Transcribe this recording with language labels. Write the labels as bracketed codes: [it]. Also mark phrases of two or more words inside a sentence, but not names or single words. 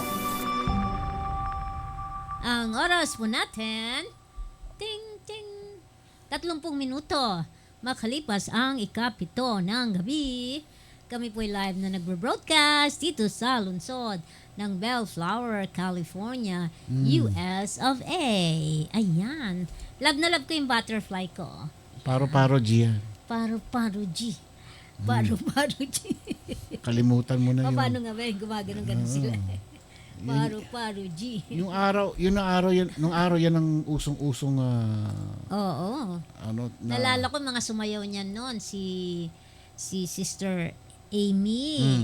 [tl] Ang oras po natin, ting, ting, 30 minuto. Makalipas ang ikapito ng gabi. Kami po live na nagbo-broadcast dito sa lungsod ng Bellflower, California, US of A. Ayan. Love na love ko yung butterfly ko. Paro-paro, Gia. Paro-paro G. Paro-paro G. Kalimutan mo na yun. Paano nga ba? Gumagano-ganon sila. Paro-paro G. Nung araw yan ang usong-usong Oo. Nalala ko mga sumayaw niyan noon si Sister Amy.